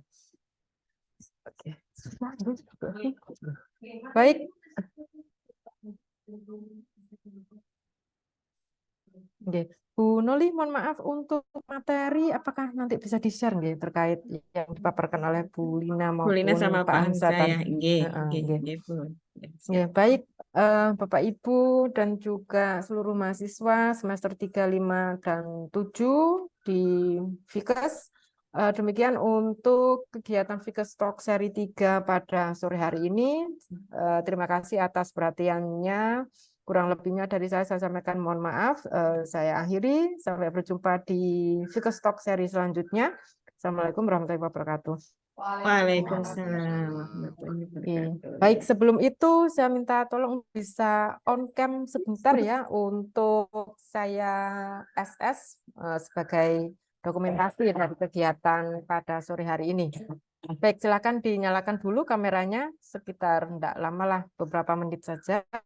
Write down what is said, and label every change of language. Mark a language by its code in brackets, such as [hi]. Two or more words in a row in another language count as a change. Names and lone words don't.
[id] Oke. Baik. Oke. Bu Noli, mohon maaf untuk materi, apakah nanti bisa di-share nggih terkait yang dipaparkan oleh Bu Lina Bu Lina maupun sama Pak Pak Hansa Hansa tadi? ya. Nggih, Heeh, nggih, nggih. nggih, Bu. Ya, Ya, siap. baik, Bapak Ibu dan juga seluruh mahasiswa semester 3, 5, dan 7 di Fikes. Demikian untuk kegiatan Fikes Talk seri 3 pada sore hari ini. Terima kasih atas perhatiannya. Kurang lebihnya dari saya sampaikan mohon maaf. Saya akhiri. Sampai berjumpa di Fikes Talk seri selanjutnya. [ar] السلام عليكم ورحمة الله وبركاته. وعليكم السلام ورحمة الله وبركاته. [id] Baik, sebelum itu saya minta tolong bisa [en] on cam [id] sebentar ya untuk saya SS sebagai dokumentasi dari kegiatan pada sore hari ini. Baik, silakan dinyalakan dulu kameranya sekitar tidak lama lah, beberapa menit saja.